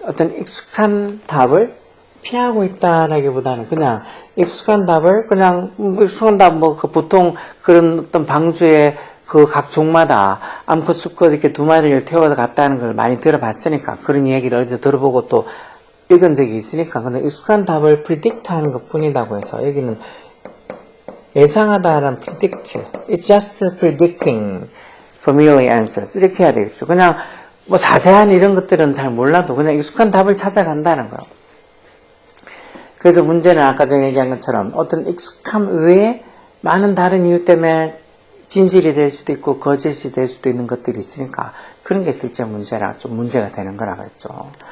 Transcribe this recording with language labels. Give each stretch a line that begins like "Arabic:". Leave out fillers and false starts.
Korean: 어떤 익숙한 답을 피하고 있다라기보다는 그냥 익숙한 답을 그냥 익숙한 답 뭐 그 보통 그런 어떤 방주에 그 각 종마다 암컷 수컷 이렇게 두 마리를 태워서 갔다는 걸 많이 들어봤으니까 그런 얘기를 어디서 들어보고 또 읽은 적이 있으니까 근데 익숙한 답을 predict 하는 것 뿐이라고 해서 여기는 예상하다라는 predict.
English: It's just predicting familiar answers.
Korean: 이렇게 해야 되겠죠. 그냥 뭐 자세한 이런 것들은 잘 몰라도 그냥 익숙한 답을 찾아간다는 거예요. 그래서 문제는 아까 전에 얘기한 것처럼 어떤 익숙함 외에 많은 다른 이유 때문에 진실이 될 수도 있고 거짓이 될 수도 있는 것들이 있으니까 그런 게 실제 문제라 좀 문제가 되는 거라고 했죠.